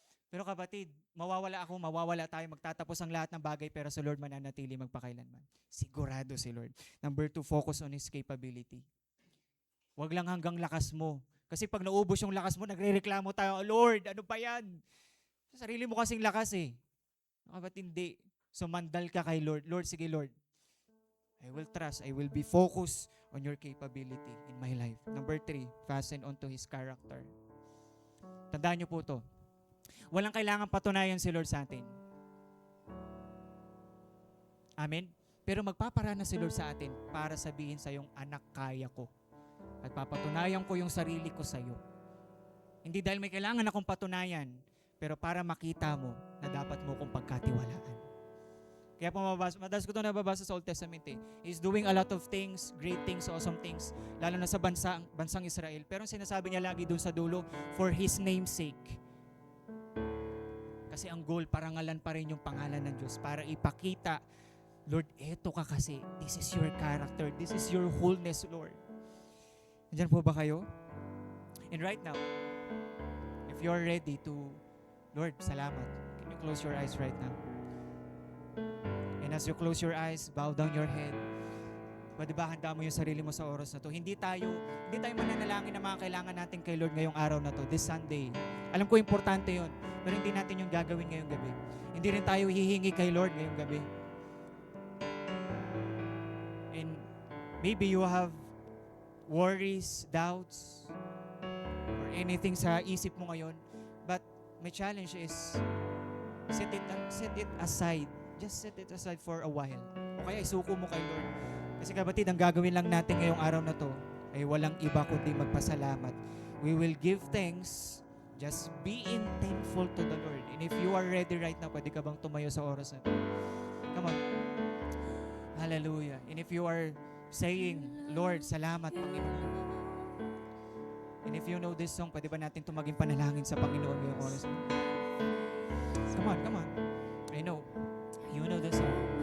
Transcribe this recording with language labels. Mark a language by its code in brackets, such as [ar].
[tl] Pero kapatid, mawawala ako, mawawala tayo, magtatapos ang lahat ng bagay, pero sa Lord mananatili magpakailanman. Sigurado si Lord. [en] Number 2, focus on His capability. [tl] Huwag lang hanggang lakas mo. Kasi pag naubos yung lakas mo, nagre-reklamo tayo, Lord, ano pa yan? Sa sarili mo kasing lakas eh. Kapatid, hindi. Sumandal ka kay Lord. Lord, sige Lord. [en] I will trust. I will be focused on your capability in my life. Number 3, fasten onto His character. [tl] Tandaan niyo po to. Walang kailangan patunayan si Lord sa atin. Amen? Pero magpaparana si Lord sa atin para sabihin sa yung anak, kaya ko. At papatunayan ko yung sarili ko sa iyo. Hindi dahil may kailangan akong patunayan, pero para makita mo na dapat mo kong pagkatiwalaan. Kaya po madalas ko ito nababasa sa Old Testament eh. [en] He's doing a lot of things, great things, awesome things, lalo na sa bansang Israel. [tl] Pero sinasabi niya lagi doon sa dulo, [en] for His name's sake. [tl] Kasi ang goal, parangalan pa rin yung pangalan ng Diyos para ipakita, Lord, eto ka kasi. [en] This is your character. This is your wholeness, Lord. [tl] Nandiyan po ba kayo? [en] And right now, if you're ready to, Lord, salamat. Can you close your eyes right now? And as you close your eyes, bow down your head. [tl] Pwede ba handa mo yung sarili mo sa oras na to? Hindi tayo mananalangin na mga kailangan natin kay Lord ngayong araw na to, [en] this Sunday. [tl] Alam ko importante yon, pero hindi natin yung gagawin ngayong gabi. Hindi rin tayo hihingi kay Lord ngayong gabi. [en] And maybe you have worries, doubts, or anything [tl] sa isip mo ngayon. [en] But my challenge is, set it aside. Just set it aside for a while. [tl] O kaya isuko mo kay Lord. Kasi kapatid, ang gagawin lang natin ngayong araw na to ay walang iba kundi magpasalamat. [en] We will give thanks. Just being thankful to the Lord. And if you are ready right now, [tl] pwede ka bang tumayo sa oras na to? [en] Come on. Hallelujah. And if you are saying, Lord, salamat, Panginoon. And if you know this song, [tl] pwede ba natin tumaging panalangin sa Panginoon ngayong oras na to? [en] Come on. I know. You know the song.